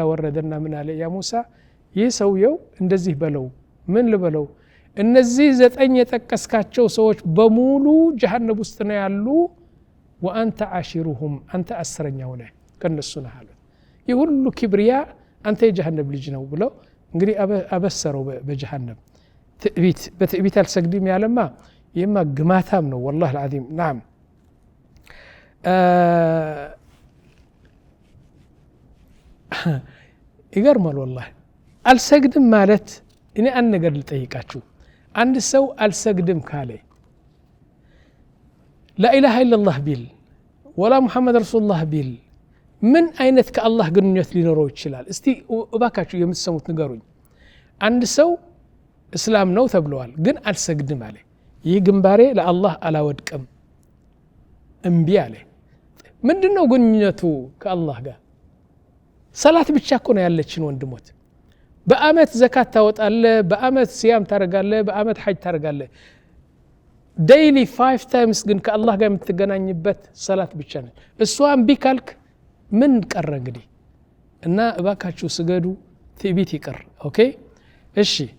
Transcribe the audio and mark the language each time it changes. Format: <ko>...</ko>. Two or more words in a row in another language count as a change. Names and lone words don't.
<am>አወረደና ምን አለ</am> <ar>يا موسى</ar> <am>ይህ ሰውየው እንደዚህ በለው ምን ልበለው እነዚህ 9 የጠቀስካቸው ሰዎች በሙሉ ጀሃነም ውስጥ ነው ያሉ</am> <ar>وأنت عاشرهم</ar> <am>አንተ አስረኛው ነህ ከነሱ ነህ አለ ይህ ሁሉ ክብሪያ አንተ የጀሃነም ልጅ ነው ብለው እንግዲህ አበሰረው በጀሃነም በትዕቢት አልሰግድም ያለማ ይማ ግማታም ነው</am> <ar>والله العظيم نعم</ar> <am>ይገርማል والله አልሰግድም ማለት እኔ አንድ ነገር ልጠይቃችሁ አንድ ሰው አልሰግድም ካለ</am> <ar>لا اله الا الله</ar> <am>ቢል ወላ</am> <ar>محمد رسول الله</ar> <am>ቢል ምን አይነት ከአላህ ግንኙነት ሊኖረው ይችላል እስቲ እባካችሁ የምትሰሙት ንገሩኝ አንድ ሰው እስላም ነው ተብሏል ግን አልሰግድም አለ ይህ ግንባሬ ለአላህ አላወድቅም እምቢ አለ ምንድነው ግንኙነቱ ከአላህ ጋር ሰላት ብቻ እኮ ነው ያለችን ወንድሞት በአመት ዘካት ታወጣለ በአመት ሲያም ታረጋለ በአመት ሐጅ ታረጋለ</am> <en>daily 5 times</en> <am>ግን ከአላህ ጋር የምትገናኝበት ሰላት ብቻ ነው እሷን ቢካልክ ምን ቀረ እንግዲህ እና እባካችሁ ስገዱ ትዕቢት ይቀር ኦኬ እሺ</am>